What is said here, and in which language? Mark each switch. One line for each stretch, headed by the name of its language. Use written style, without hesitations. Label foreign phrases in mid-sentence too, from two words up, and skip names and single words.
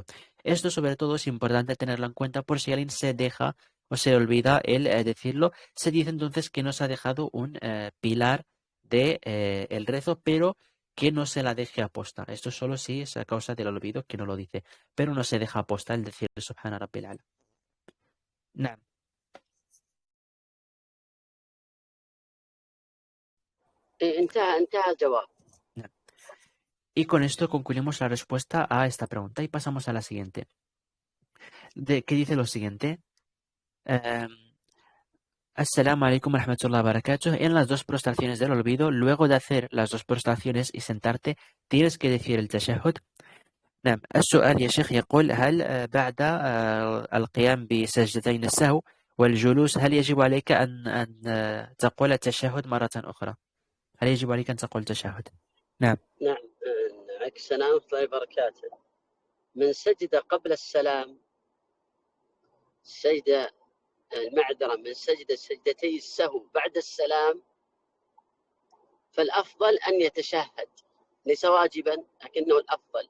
Spanish: Esto sobre todo es importante tenerlo en cuenta por si alguien se deja o se olvida el decirlo. Se dice entonces que nos ha dejado un pilar de el rezo, pero que no se la deje aposta. Esto solo si es a causa del olvido que no lo dice, pero no se deja aposta el decir
Arabic: سبحان ربي الأعلى. نعم. انتهى الجواب. نعم.
Spanish: Y con esto concluimos la respuesta a esta pregunta y pasamos a la siguiente. ¿Qué dice lo siguiente?
Arabic: السلام عليكم ورحمة الله وبركاته.
Spanish: En las dos prostraciones del olvido, luego de hacer las dos prostraciones y sentarte, tienes que decir el tashahhud.
Arabic: نعم. السؤال يا شيخ يقول هل بعد القيام بسجدتين السهو والجلوس هل يجب عليك أن تقول التشهد مرة أخرى؟ هل يجب عليك أن تقول التشهد؟ نعم. نعم. عليك السلام ورحمة الله وبركاته. من سجد قبل السلام سجدة المعذرة، من سجد سجدتي السهو بعد السلام، فالأفضل أن يتشهد، ليس واجبا لكنه الأفضل.